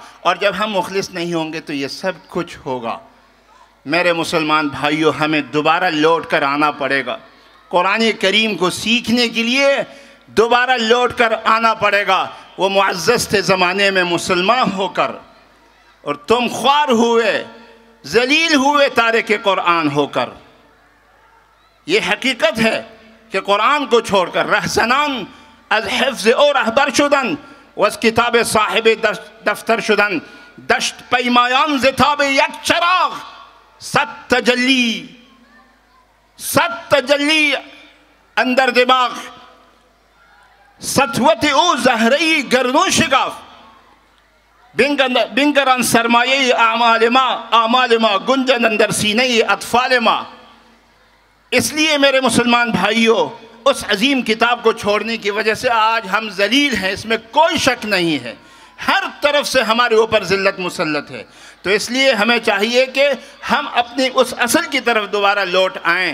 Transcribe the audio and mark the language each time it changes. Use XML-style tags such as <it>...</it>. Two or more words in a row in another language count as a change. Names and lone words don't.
<ur>اور جب ہم مخلص نہیں ہوں گے تو یہ سب کچھ ہوگا۔ میرے مسلمان بھائیوں، ہمیں دوبارہ لوٹ کر آنا پڑے گا، قرآن کریم کو سیکھنے کے لیے دوبارہ لوٹ کر آنا پڑے گا۔ وہ معزز تھے زمانے میں مسلمان ہو کر، اور تم خوار ہوئے، ذلیل ہوئے تارک قرآن ہو کر۔ یہ حقیقت ہے کہ قرآن کو چھوڑ کر</ur> <fa>رہزنان از حفظ او رہبر شدن و از کتاب صاحب دفتر شدن، دشت پیمایان زتاب یک چراغ، صد تجلی اندر دماغ، سطوت او زہرئی گردون شگاف، بنگران سرمایہ اعمال ما گنجن اندر سینہ اطفال ما۔</fa> <ur>اس لیے میرے مسلمان بھائیوں، اس عظیم کتاب کو چھوڑنے کی وجہ سے آج ہم ذلیل ہیں، اس میں کوئی شک نہیں ہے، ہر طرف سے ہمارے اوپر ذلت مسلط ہے۔ تو اس لیے ہمیں چاہیے کہ ہم اپنی اس اصل کی طرف دوبارہ لوٹ آئیں۔</ur>